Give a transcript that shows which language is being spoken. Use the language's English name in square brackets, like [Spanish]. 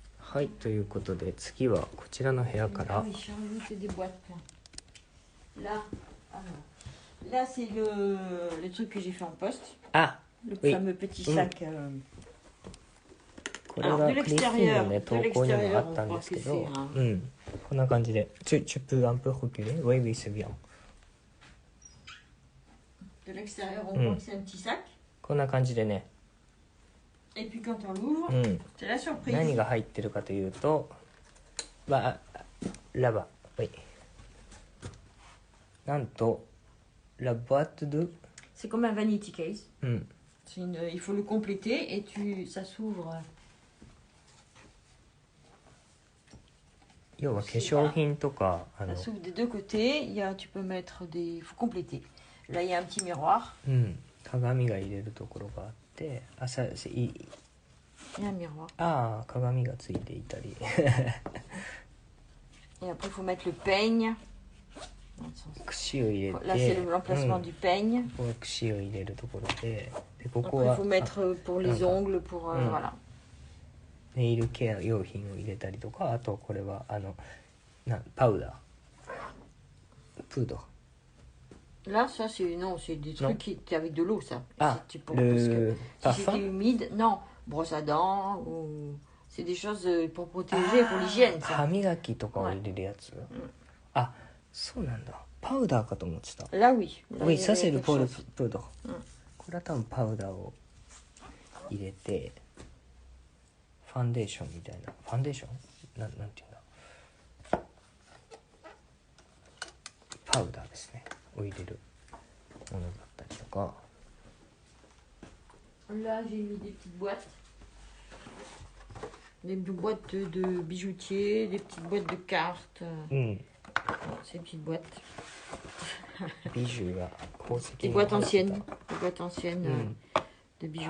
[Japanese] はい、ということで次はこちらの部屋から。 [French] Oui, j'ai rajouté des boîtes. Là, là c'est le truc que j'ai fait en poste. あ、 Le oui. fameux petit sac. [Japanese] これはクリスティンのね投稿にもあったんですけど、うん、こんな感じで [French] tu peux un peu reculer? Oui, oui, c'est bien. De l'extérieur, on voit que c'est un petit sac. [Japanese] こんな感じでね。 [French] Et puis quand on l'ouvre, c'est la surprise. [Japanese] 何が入ってるかというと、 [French] là-bas, oui. [Japanese] なんと [French] la boîte de. C'est comme un vanity case. うん。 Il faut le compléter et ça s'ouvre. [Japanese] 要は化粧品とか [French] ça s'ouvre des deux côtés. Tu peux mettre des. Il faut compléter. Là, il y a un petit miroir. うん。 [Japanese] 鏡が入れるところがあって、 [French] il y a un miroir. [Japanese] ああ、鏡がついていたり。 [French] Et après, il faut mettre le peigne. [Japanese] 串を入れて。 [French] Là, c'est l'emplacement du peigne. [Japanese] ここは串を入れるところで、ここ [French] Après, [Japanese] は。 [French] il faut mettre pour les ongles, pour voilà. [Japanese] ネイルケア用品を入れたりとか、あとこれはパウダー、プード。 [French] Là, ça, c'est des trucs qui avec de l'eau, ça. Ah, parce le que si c'était humide, non, brosse à dents ou c'est des choses pour protéger, pour l'hygiène, ça. [Japanese] 歯磨きとかを入れるやつ。あ、そうなんだ。パウダーかと思ってた。 [French] Là, oui. Oui, ça c'est le pour le poudre. [Japanese] これは多分パウダーを入れて、ファンデーションみたいな。ファンデーション？なんていうんだ。パウダーですね。を入れるものだったりとか。 [French] Là, j'ai mis des petites boîtes. Des boîtes de bijoutiers, des petites boîtes de cartes. Ces petites boîtes. [Japanese] ビジュが宝石 [French] Des boîtes anciennes. Des boîtes anciennes de bijoutiers.